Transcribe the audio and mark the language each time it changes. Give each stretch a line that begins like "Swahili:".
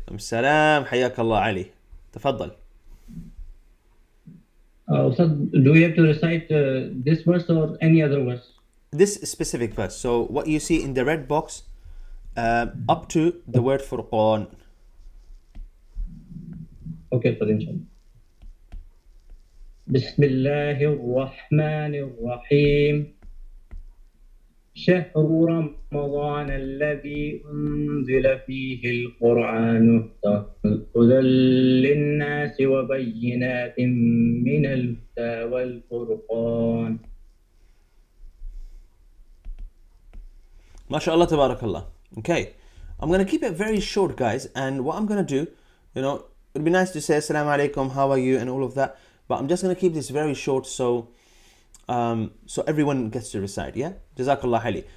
Arabic: السلام حياك الله علي. تفضل.
English: Ustad, do we have to recite this verse or any other verse? This specific verse. So what you see in the red box, up to the word Furqan. Okay, Ustad, inshallah.
Arabic: بسم الله الرحمن الرحيم شهر رمضان الذي أنزل فيه القرآن هدى للناس وبينات من الهدى والفرقان. MashaAllah, tabarakallah.
English: Okay, I'm going to keep it very short, guys. And what I'm going to do, it'd be nice to say Assalamu alaikum, how are you, and all of that. But I'm just going to keep this very short so everyone gets to recite, yeah? Jazakallah khair.